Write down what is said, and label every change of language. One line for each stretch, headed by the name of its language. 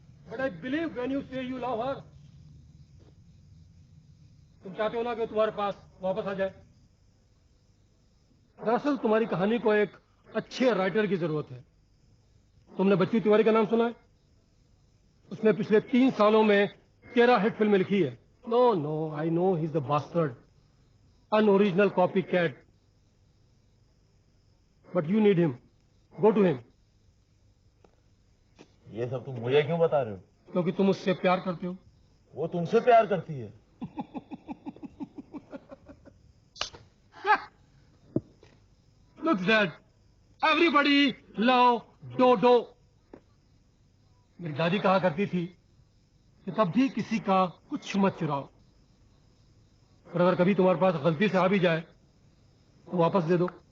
English: But I believe when you say you love her.
Hindi: तुम चाहते हो ना कि तुम्हारे पास वापस आ जाए? दरअसल तुम्हारी कहानी को एक अच्छे राइटर की जरूरत है। तुमने बच्चू तिवारी का नाम सुना है? उसने पिछले 3 सालों में 13 हिट फिल्में लिखी है।
English: No, I know he is the bastard, unoriginal copy cat. But you need him, go to him.
Hindi: ये सब तुम मुझे क्यों बता रहे हो? क्योंकि तुम उससे प्यार करते हो। वो तुमसे प्यार करती है।
English: Look that, everybody love Dodo.
Hindi: मेरी दादी कहा करती थी कि तब भी किसी का कुछ मत चुराओ, और अगर कभी तुम्हारे पास गलती से आ भी जाए तो वापस दे दो।